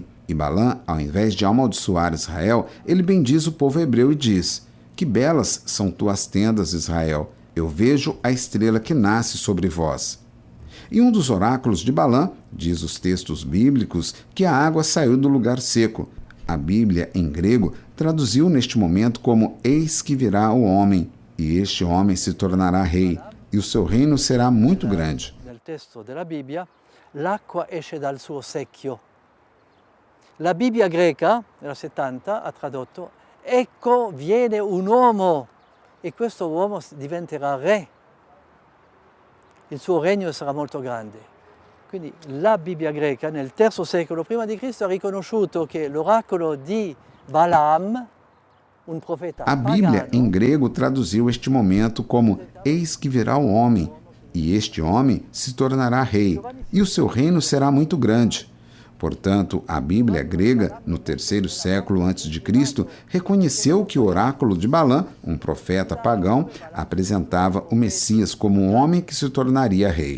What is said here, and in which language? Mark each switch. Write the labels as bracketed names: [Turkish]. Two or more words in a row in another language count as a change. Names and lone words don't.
[Portuguese] E Balã, ao invés de amaldiçoar Israel, ele bendiz o povo hebreu e diz, que belas são tuas tendas, Israel, eu vejo a estrela que nasce sobre vós. E um dos oráculos de Balã, diz os textos bíblicos, que a água saiu do lugar seco. A Bíblia, em grego, traduziu neste momento como eis que virá o homem, e este homem se tornará rei, e o seu reino será muito grande. [Italian] Nel testo della Bibbia, l'acqua esce dal suo secchio. La Bibbia greca, nella 70, ha tradotto, ecco viene un uomo, e questo uomo diventerà re. Il suo regno sarà molto grande. Quindi la Bibbia greca nel III secolo prima di Cristo ha riconosciuto che l'oracolo di Balaam, un profeta [Portuguese] A Bíblia, pagano, em grego, traduziu este momento como eis que virá o homem, e este homem se tornará rei, e o seu reino será muito grande. Portanto, a Bíblia grega, no III século a.C., reconheceu que o oráculo de Balã, um profeta pagão, apresentava o Messias como um homem que se tornaria rei.